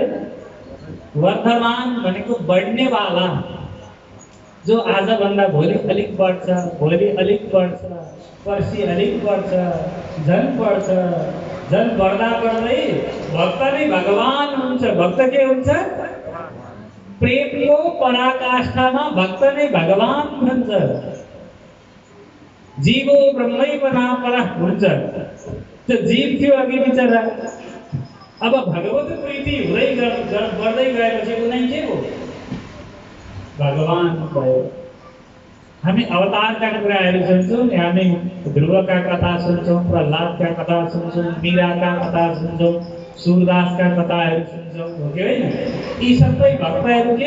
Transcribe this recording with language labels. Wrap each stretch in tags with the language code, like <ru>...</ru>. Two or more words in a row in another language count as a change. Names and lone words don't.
<ne>वर्धमान भनेको बढ्ने वाला जो आज भन्दा भोलि अलिक बढ्छ भोलि अलिक बढ्छ पर्सि अलिक बढ्छ झन् बढ्छ झन् बढ्दा बढ्दै भक्त नै भगवान हुन्छ भक्त के हुन्छ प्रेमको पराकाष्ठामा भक्त नै भगवान हुन्छ</ne> <sa>जीवो ब्रह्मैव नापरः</sa> <ne>हुन्छ त्यो जीव थियो अघि बिचरा अब भगवत प्रीति हुँदै बढ्दै गएपछि उनी के हो भगवान भयो हामी अवतारका कुराहरू सुन्छौँ हामी ध्रुवका कथा सुन्छौँ प्रहलादका कथा सुन्छौँ मीराका कथा सुन्छौँ सूरदासका कथाहरू सुन्छौँ हो कि होइन यी सबै भक्तहरू के</ne>